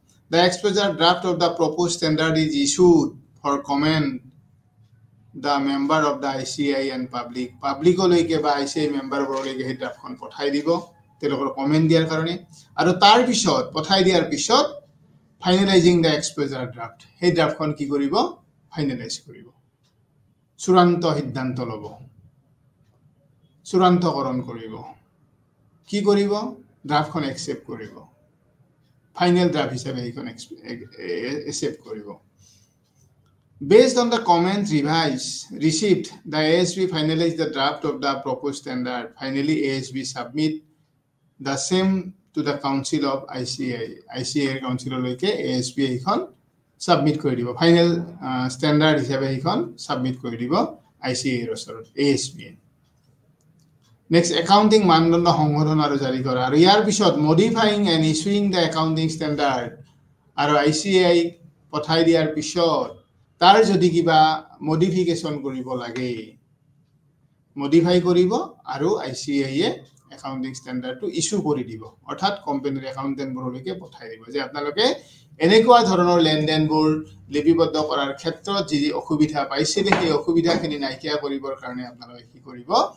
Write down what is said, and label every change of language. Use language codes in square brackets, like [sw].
[en] the exposure draft of the propose standard is issued for comment the member of the ICI [as] and পাব্লিকলৈকে বা ICI মেম্বাৰবোৰলৈকে সেই ড্ৰাফটখন পঠাই দিব তেওঁলোকৰ comment দিয়াৰ কাৰণে, আৰু তাৰ পিছত পঠাই দিয়াৰ পিছত ফাইনেলাইজিং দ্য এক্সপ'জাৰ ড্ৰাফট, সেই ড্ৰাফটখন কি কৰিব? ফাইনেলাইজ কৰিব, চূড়ান্ত সিদ্ধান্ত ল'ব, চূড়ান্তকৰণ কৰিব। কি কৰিব? ড্ৰাফটখন একচেপ্ট কৰিব, ফাইনেল ড্ৰাফট হিচাপে সেইখন একচেপ্ট কৰিব। [en] Based on the comment received, the ASB finalized the draft of the proposed standard. Finally, ASB submit the same to the Council of ICI. [as] ICI Councilলৈকে ASB এইখন সাবমিট কৰি দিব, final standard হিচাপে এইখন submit কৰি দিব ICI ৰ ওচৰত, ASB। Next, accounting মানদণ্ড সংশোধন আৰু জাৰি কৰা, আৰু ইয়াৰ পিছত [en] modifying and issuing the accounting standard, [as] আৰু ICI পঠাই দিয়াৰ পিছত তাৰ যদি কিবা মডিফিকেশ্যন কৰিব লাগে, মডিফাই কৰিব, আৰু ICI একাউণ্টিং ষ্টেণ্ডাৰ্ডটো ইছ্যু কৰি দিব, অৰ্থাৎ কোম্পানীৰ একাউণ্টেণ্টবোৰলৈকে পঠাই দিব যে আপোনালোকে এনেকুৱা ধৰণৰ লেনদেনবোৰ লিপিবদ্ধ কৰাৰ ক্ষেত্ৰত যি অসুবিধা পাইছিলে সেই অসুবিধাখিনি নাইকিয়া কৰিবৰ কাৰণে আপোনালোকে কি কৰিব?